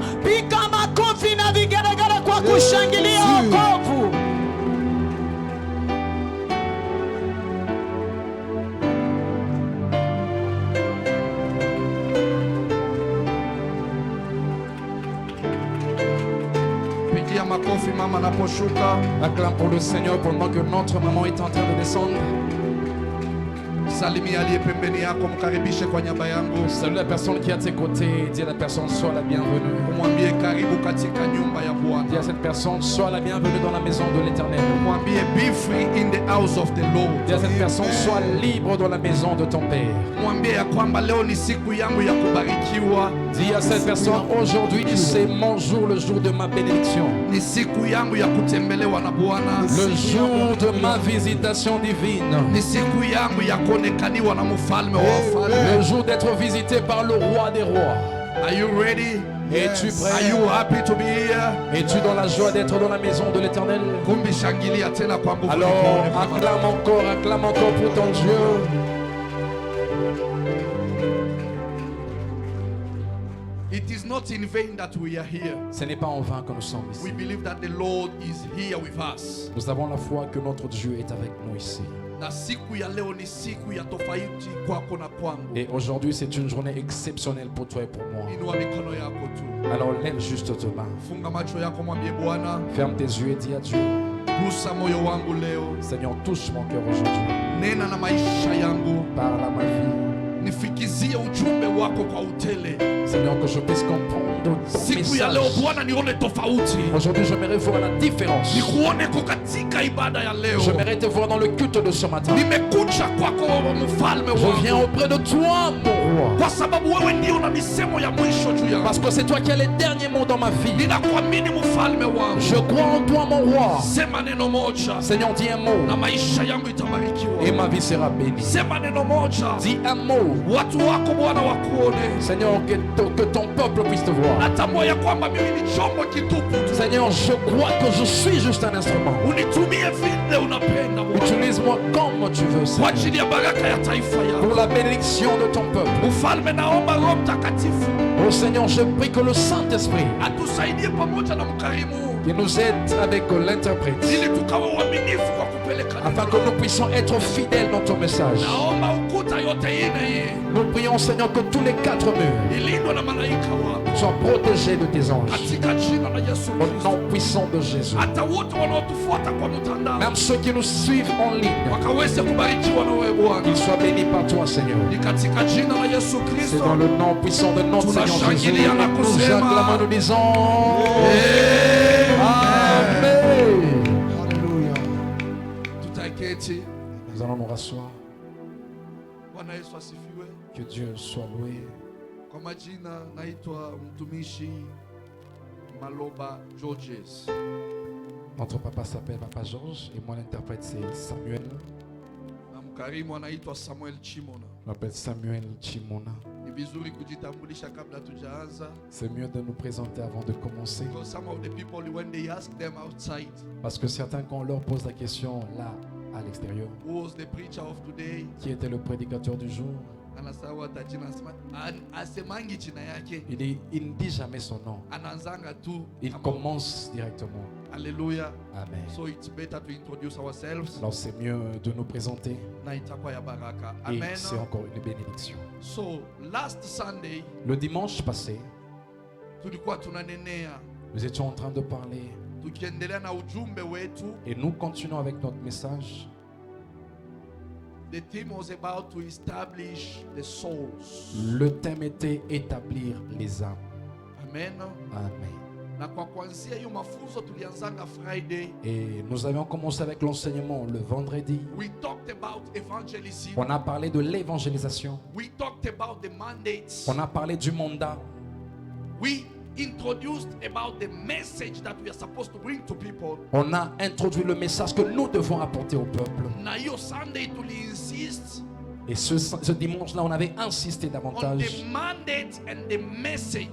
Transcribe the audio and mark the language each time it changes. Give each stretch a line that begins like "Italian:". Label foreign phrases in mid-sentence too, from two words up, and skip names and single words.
Swahili: Piga makofi na vigelegele kwa kushangilia wokovu. Pigia makofi mama anaposhuka.
French: Acclame pour le Seigneur pendant que notre maman est en train de descendre.
Swahili: Salimia aliye pembeni yako, mkaribishe kwa nyumba yangu.
French: Salue la personne qui est à tes côtés, dis à la personne sois la bienvenue.
Swahili: Mwambie karibu katika nyumba ya Bwana.
French: Dis à cette personne sois la bienvenue dans la maison de l'Éternel.
English: Mwambie be free in the house of the Lord.
French: Dis à cette personne sois libre dans la maison de ton Père.
Swahili: Mwambie ya kwamba leo ni siku yangu ya kubarikiwa.
French: Dis à cette personne aujourd'hui c'est mon jour, le jour de ma bénédiction.
Swahili: Ni siku yangu ya kutembelewa na Bwana.
French: Le jour de ma visitation divine.
Swahili: Ni siku yangu ya kuonekaniwa na mfalme wa wafalme.
French: Le jour d'être visité par le roi des rois.
English: Are you ready?
French: Es-tu prêt?
English: Are you happy to be here?
French: Es-tu dans la joie d'être dans la maison de l'Éternel?
Swahili: Kumbi shangilia tena kwa nguvu.
French: Alors acclame encore pour ton Dieu.
English: It is not in vain that we are here.
French: Ce n'est pas en vain que nous sommes
English: We
French: ici.
English: believe that the Lord is here with us.
French: Nous avons la foi que notre Dieu est avec nous ici.
Swahili: Na siku ya leo ni siku ya tofauti kwako na kwangu.
French: Et aujourd'hui, c'est une journée exceptionnelle pour toi et pour moi.
Swahili: Inua mikono yako tu.
French: Alors lève juste tes mains.
Swahili: Funga macho yako, mwambie Bwana,
French: Ferme tes yeux et dis à Dieu,
Swahili: gusa moyo wangu leo.
French: Seigneur, touche mon cœur aujourd'hui.
Swahili: Nena na maisha yangu.
French: Parle à ma vie.
Swahili: Nifikizie ujumbe wako kwa utele.
French: Seigneur, que je puisse comprendre ton
Swahili: Siku ya leo
French: message.
Swahili: Bwana nione tofauti.
French: Aujourd'hui, j'aimerais voir la différence.
Swahili: Nikuone katika ibada ya leo.
French: J'aimerais te voir dans le culte de ce matin.
Swahili: Nimekuja kwako mfalme
French: Je viens
Swahili: wangu.
French: auprès de toi, mon roi.
Swahili: Kwa sababu wewe ndio una misemo ya mwisho juu yangu.
French: Parce que c'est toi qui as les derniers mots dans ma vie.
Swahili: Ninakuamini mfalme wangu.
French: Je crois en toi, mon roi.
Swahili: Sema neno moja.
French: Seigneur, dis un mot
Swahili: Na maisha yangu itabarikiwa.
French: et ma vie sera bénie.
Swahili: Sema neno moja.
French: Dis un mot.
Swahili: Watu wako Bwana wakuone.
French: Seigneur, que ton peuple puisse te voir.
Swahili: Natambua ya kwamba mimi ni chombo kitupu tu.
French: Seigneur, je crois que je suis juste un instrument.
Swahili: Unitumie vile unapenda Bwana.
French: Utilise-moi comme tu veux,
Swahili: Kwa
French: Seigneur.
Swahili: ajili ya baraka ya taifa
French: Pour
Swahili: yako.
French: la bénédiction de ton peuple.
Swahili: Ufalme, naomba Roho Mtakatifu
French: Oh Seigneur, je prie que le Saint-Esprit
Swahili: atusaidie pamoja na mkarimu
French: qui nous aide avec l'interprète,
Swahili: ili tukawe waaminifu kwa kupeleka neno
French: afin que
Swahili: lako.
French: nous puissions être fidèles dans ton message.
Swahili: Naomba ukuta yote ine hii
French: Nous prions, Seigneur, que tous les quatre murs
Swahili: ilindwe na malaika wako
French: soient protégés de tes anges.
Swahili: katika jina la Yesu
French: Au
Swahili: Kristo.
French: nom puissant de Jésus.
Swahili: Hata wote wanaotufuata kwa mtandao
French: Même ceux qui nous suivent en ligne,
Swahili: wakaweze kubarikiwa na wewe Bwana.
French: qu'ils soient bénis par toi, Seigneur.
Swahili: Ni katika jina la Yesu
French: C'est
Swahili: Kristo.
French: dans le nom puissant de notre Seigneur Jésus.
Swahili: Tunashangilia na
French: Nous
Swahili: kusema,
French: acclamons, nous disons
Swahili: Amen.
French: Amen.
Swahili: Haleluya. Tutaketi.
French: Nous allons nous rasseoir.
Swahili: Bwana Yesu asifiwe.
French: Que Dieu soit loué.
Swahili: Kwa majina naitwa mtumishi Maloba Georges.
French: Notre papa s'appelle Papa Georges et moi l'interprète c'est Samuel.
Swahili: Na mkarimu anaitwa Samuel Chimona.
French: Je m'appelle Samuel Chimona.
Swahili: Ni vizuri kujitambulisha kabla tujaanza.
French: C'est mieux de nous présenter avant de commencer.
English: Because some of the people when they ask them outside,
French: Parce que certains quand on leur pose la question là à l'extérieur,
English: who was the preacher of today?
French: qui était le prédicateur du jour,
Swahili: Anasawa tajina anasema asemangi jina yake.
French: il ne dit jamais son nom.
Swahili: Anaanzanga tu.
French: Il commence directement.
English: Hallelujah.
French: Amen.
English: So it's better to introduce ourselves.
French: Alors c'est mieux de nous présenter
Swahili: Na itakuwa ya baraka.
French: et Amen. c'est encore une bénédiction.
English: So last Sunday
French: Le dimanche passé,
Swahili: tulikuwa tunanenea
French: nous étions en train de parler
Swahili: tukiendelea na ujumbe wetu.
French: et nous continuons avec notre message.
English: The theme was about to establish the souls.
French: Le thème était établir les âmes.
English: Amen.
French: Amen.
Swahili: Na kwa kuanzia hiyo mafunzo tulianzanga Friday.
French: Et nous avions commencé avec l'enseignement le vendredi.
English: We talked about evangelism.
French: On a parlé de l'évangélisation.
English: We talked about the mandates.
French: On a parlé du mandat.
English: We introduced about the message that we are supposed to bring to people.
French: On a introduit le message que nous devons apporter au peuple.
Swahili: Na hiyo
English: Sunday insist
French: Et ce dimanche-là, on avait insisté
English: on
French: davantage
English: the mandate and the message.